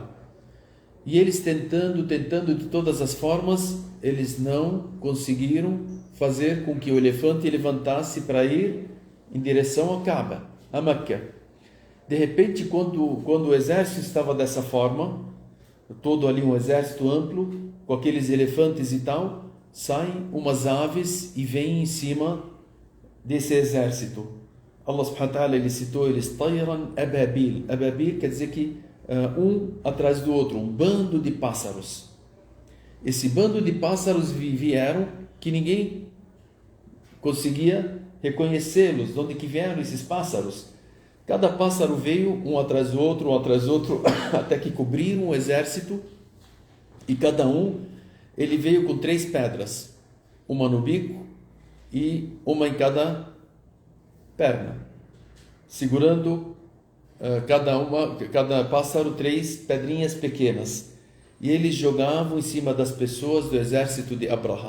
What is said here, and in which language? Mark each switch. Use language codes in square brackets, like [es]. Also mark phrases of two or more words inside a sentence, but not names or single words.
[pt] E eles tentando de todas as formas, eles não conseguiram fazer com que o elefante levantasse para ir em direção a Kaaba, a Meca. De repente, quando o exército estava dessa forma, todo ali um exército amplo, com aqueles elefantes e tal, saem umas aves e vêm em cima desse exército. [ar] الله سبحانه وتعالى, [pt] ele citou eles, [ar] طيرا أبابيل. [pt] Ababil quer dizer que um atrás do outro, um bando de pássaros. Esse bando de pássaros vieram que ninguém conseguia reconhecê-los. De onde que vieram esses pássaros? Cada pássaro veio um atrás do outro, até que cobriram o exército, e cada um, ele veio com 3 pedras, uma no bico e uma em cada perna, segurando cada pássaro 3 pedrinhas pequenas, e eles jogavam em cima das pessoas do exército de Abraha.